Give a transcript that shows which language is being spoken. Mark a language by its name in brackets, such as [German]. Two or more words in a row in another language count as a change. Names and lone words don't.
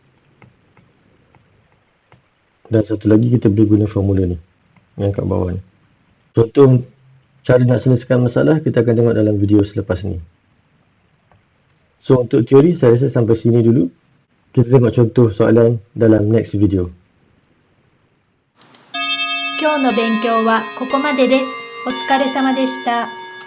[Malay] Dan satu lagi, kita boleh guna formula ni, yang kat bawah ni. Contoh cara nak selesaikan masalah, kita akan tengok dalam video selepas ni. So, untuk teori, saya rasa sampai sini dulu. Kita tengok contoh soalan dalam [English] next video. [Japanese] 今日の勉強はここまでです。お疲れ様でした。